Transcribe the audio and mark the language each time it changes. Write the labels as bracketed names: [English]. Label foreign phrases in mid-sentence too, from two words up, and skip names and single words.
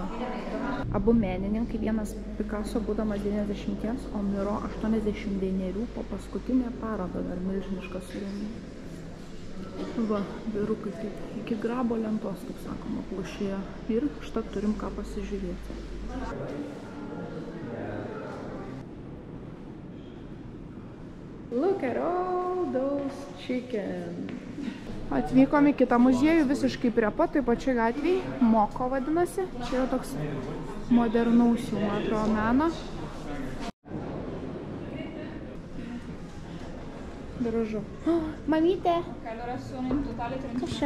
[Lithuanian] Abu menininkai, vienas Picasso būdamas 90, o miro 89 po paskutinę parodą dar milžinišką surengė. Va, vyrukai taip iki grabo lentos, kaip sakoma, plušėjo. Ir štai turim ką pasižiūrėti. [English] Look at all those chicken. [Lithuanian] Atvykom į kitą muziejų, visiškai prie pat, taip pačiai gatvėj. Moko vadinasi. Čia yra toks modernaus jau, man atrodo, meno. Gražu. Mamytė. Kas čia?